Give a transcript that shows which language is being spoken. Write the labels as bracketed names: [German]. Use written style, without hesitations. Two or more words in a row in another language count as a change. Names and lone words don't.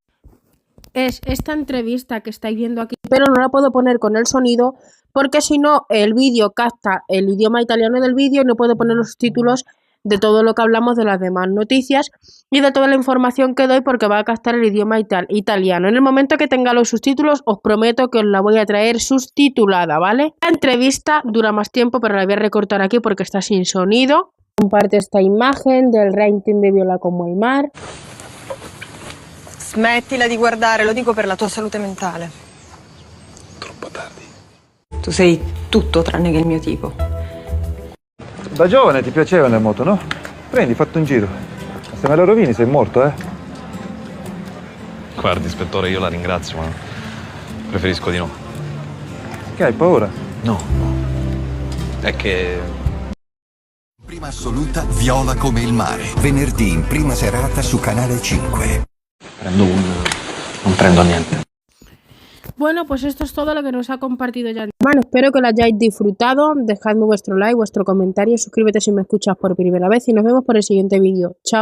[Spanish] Es esta entrevista que estáis viendo aquí, pero no la puedo poner con el sonido porque si no el vídeo capta el idioma italiano del vídeo y no puedo poner los subtítulos de todo lo que hablamos de las demás noticias y de toda la información que doy, porque va a captar el idioma italiano. En el momento que tenga los subtítulos os prometo que os la voy a traer subtitulada, ¿vale? La entrevista dura más tiempo, pero la voy a recortar aquí porque está sin sonido. Comparte esta imagen del ranking de Viola como el mar. [Italian] Smettila di guardare, lo dico per la tua salute mentale. Troppo tardi. Tu sei tutto tranne che il mio tipo. Da giovane ti piaceva le moto, no? Prendi, fatti un giro. Se me la rovini sei morto, eh? Guardi, ispettore, io la ringrazio, ma preferisco di no. Che hai paura? No. È che... Prima assoluta, Viola come il mare. Venerdì in prima serata su Canale 5. Prendo uno, non prendo niente. [Spanish] Bueno, pues esto es todo lo que nos ha compartido Can Yaman. Espero que lo hayáis disfrutado. Dejadme vuestro like, vuestro comentario, suscríbete si me escuchas por primera vez y nos vemos por el siguiente vídeo. Chao.